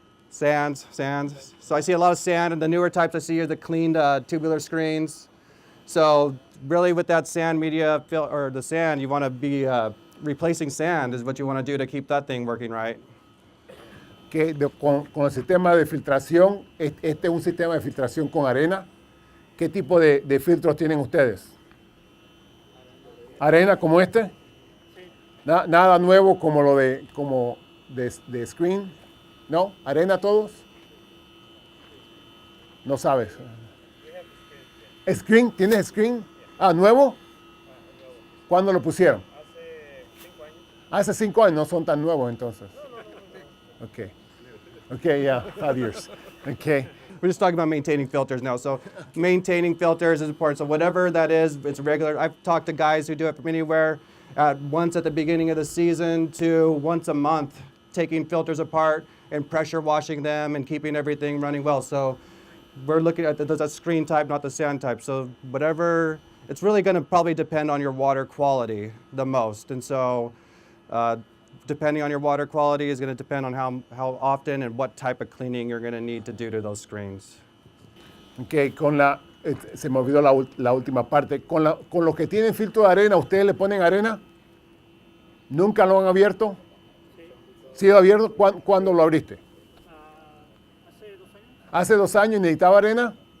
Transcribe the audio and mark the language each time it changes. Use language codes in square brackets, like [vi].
[en] Sands. So I see a lot of sand, and the newer types I see are the cleaned tubular screens. So really with that sand media, or the sand, you want to be replacing sand is what you want to do to keep that thing working right. [es] Que con el sistema de filtración, este es un sistema de filtración con arena. ¿Qué tipo de filtros tienen ustedes? ¿Arena como este? Sí. Nada nuevo como lo de screen. ¿No? ¿Arena todos? No sabes. ¿Screen? ¿Tienes screen? Ah, ¿nuevo? ¿Cuándo lo pusieron? Hace 5 años. Hace 5 años, no son tan nuevos entonces. [en] Okay, yeah, 5 years. Okay. We're just talking about maintaining filters now. So maintaining filters is important. So whatever that is, it's regular. I've talked to guys who do it from anywhere once at the beginning of the season to once a month, taking filters apart and pressure washing them and keeping everything running well. So we're looking at the screen type, not the sand type. So whatever, it's really going to probably depend on your water quality the most. And so depending on your water quality is going to depend on how often and what type of cleaning you're going to need to do to those screens. [es] Okay, se me olvidó la última parte. Con los que tienen filtro de arena, ¿ustedes le ponen arena? ¿Nunca lo han abierto? Sí. ¿Sí lo abierto? ¿Cuándo lo abriste? Hace 2 años. ¿Hace 2 años necesitaba arena?